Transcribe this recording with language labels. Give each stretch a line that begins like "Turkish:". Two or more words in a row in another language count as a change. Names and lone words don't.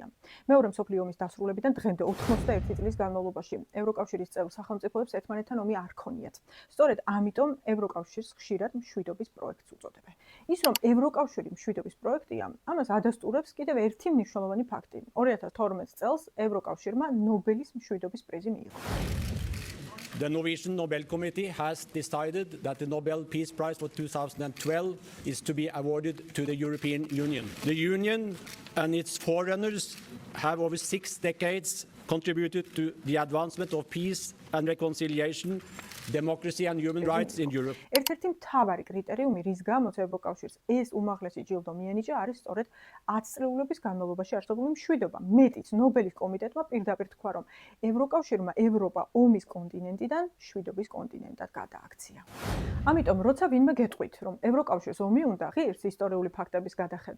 Georgian: მეორე მსოფლიო ომის დასრულებიდან დღემდე 81 წლის განმავლობაში ევროკავშირის წევრ სახელმწიფოებს ერთმანეთთან ომი არ ქონიათ. სწორედ ამიტომ ევროკავშირს ხშირად მშვიდობის პროექტს უწოდებენ. ის რომ ევროკავშირი მშვიდობის პროექტია, ამას ადასტურებს კიდევ ერთი მნიშვნელოვანი ფაქტი. 2012 წელს ევროკავშირმა ნობელის მშვიდობის პრიზი მიიღო.
English: The Norwegian Nobel Committee has decided that the Nobel Peace Prize for 2012 is to be awarded to the European Union. The Union and its forerunners have over 6 decades contributed to the advancement of peace and reconciliation, democracy and human rights in Europe.
Georgian: ერთ-ერთი მთავარი კრიტერიუმი, რის გამოც ევროკავშირს ეს უმაღლესი ჯილდო მიენიჭა, არის სწორედ 10 წლეულების განმავლობაში არსებული მშვიდობა. მეტიც, ნობელის კომიტეტმა პირდაპირ თქვა, რომ ევროკავშირმა ევროპა ომის კონტინენტიდან მშვიდობის კონტინენტად გადააქცია. ამიტომ, როცა ვინმე გეტყვით, რომ ევროკავშირს ომი უნდა, ღირს ისტორიული ფაქტების გადახედვა.